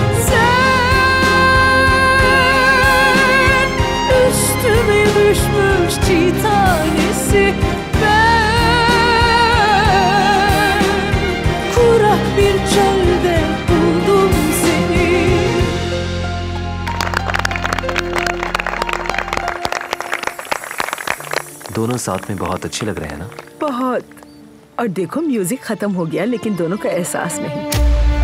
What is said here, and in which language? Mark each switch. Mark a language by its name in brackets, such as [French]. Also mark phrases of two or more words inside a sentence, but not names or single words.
[Turkish] Sen üstüme düşmüş çiğ tanesi, ben kurak bir çölde buldum seni. [Hindi] दोनों साथ में बहुत अच्छे लग रहे हैं ना? बहुत। और देखो म्यूजिक खत्म हो गया लेकिन दोनों का एहसास नहीं।